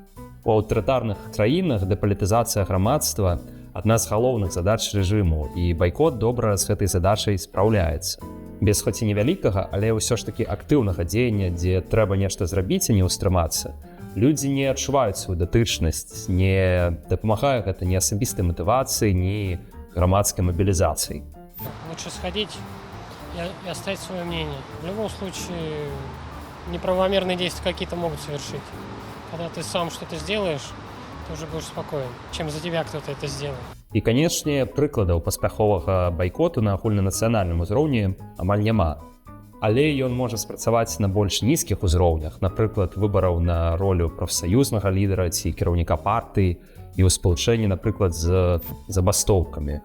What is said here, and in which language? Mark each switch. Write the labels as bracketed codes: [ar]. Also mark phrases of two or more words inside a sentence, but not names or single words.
[be] У аўтарытарных краінах дэпалітызацыя грамадства – адна з галоўных задач рэжыму, і байкот добра з гэтай задачай спраўляецца. Без хоць і невялікага, але ўсё ж такі актыўнага дзеяння, дзе трэба нешта зрабіць і не ўстрымацца, людзі не адчуваюць сваю датычнасць, не дапамагае гэта ні асабістай матывацыі, ні грамадскай мабілізацыі. [ru] Лучше сходить и оставить свое мнение. В любом случае, неправомерные действия какие-то могут совершить. Когда ты сам что-то сделаешь, ты уже будешь спокоен, чем за тебя кто-то это сделает. [be] І, канечне, прыкладаў паспяховага байкоту на агульнанацыянальным узроўні амаль няма. Але ён можа спрацаваць на больш нізкіх узроўнях, напрыклад, выбараў на ролю прафсаюзнага лідара ці кіраўніка партыі і ў спалучэнні, напрыклад, з забастоўкамі.